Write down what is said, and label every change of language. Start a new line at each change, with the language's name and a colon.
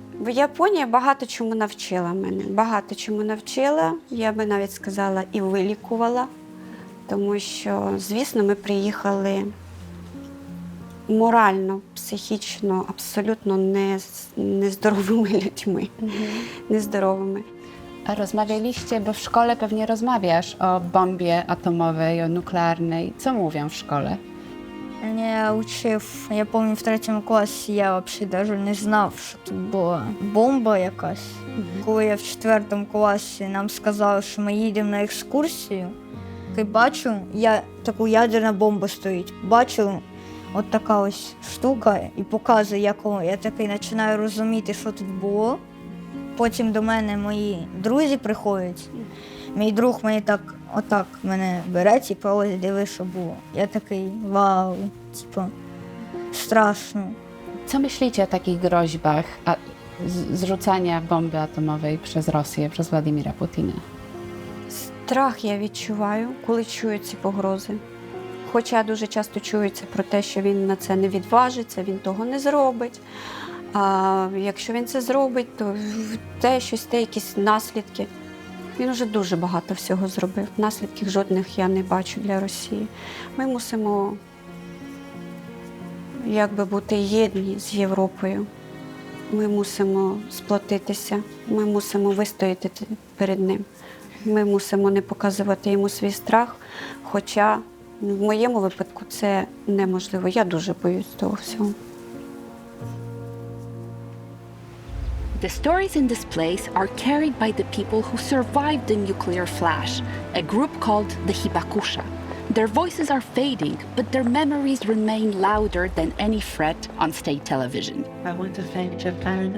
Ukrainian: Японія багато чому навчила мене. Багато чому навчила, я би навіть сказала, і вилікувала. Тому що, звісно, ми приїхали морально, психічно, абсолютно нездоровими людьми. Нездоровими.
Polish: A rozmawialiście, bo w szkole pewnie rozmawiasz o bombie atomowej, o nuklearnej. Co mówią w szkole?
Ukrainian: Я учив, я пам'ятаю, в 3 класі я взагалі навіть не знав, що тут була бомба якась. Коли я в 4 класі нам сказали, що ми їдемо на екскурсію, і бачу, таку ядерна бомба стоїть. Бачу, от така ось штука і показує, якого. Я такий починаю розуміти, що тут було. Потім до мене мої друзі приходять. Мій друг мені отак мене бере, ось диви, що було. Я такий, вау, страшно.
Polish: Co myślicie o takich groźbach zrzucania bomby atomowej przez Rosję, przez Władimira Putina?
Ukrainian: Страх я відчуваю, коли чую ці погрози. Хоча дуже часто чується про те, що він на це не відважиться, він того не зробить. А якщо він це зробить, то якісь наслідки. Він вже дуже багато всього зробив. Наслідків жодних я не бачу для Росії. Ми мусимо бути єдні з Європою. Ми мусимо сплотитися, ми мусимо вистояти перед ним. Ми мусимо не показувати йому свій страх, хоча в моєму випадку це неможливо. Я дуже боюсь того всього.
English: The stories in this place are carried by the people who survived the nuclear flash, a group called the Hibakusha. Their voices are fading, but their memories remain louder than any threat on state television. I want to thank Japan.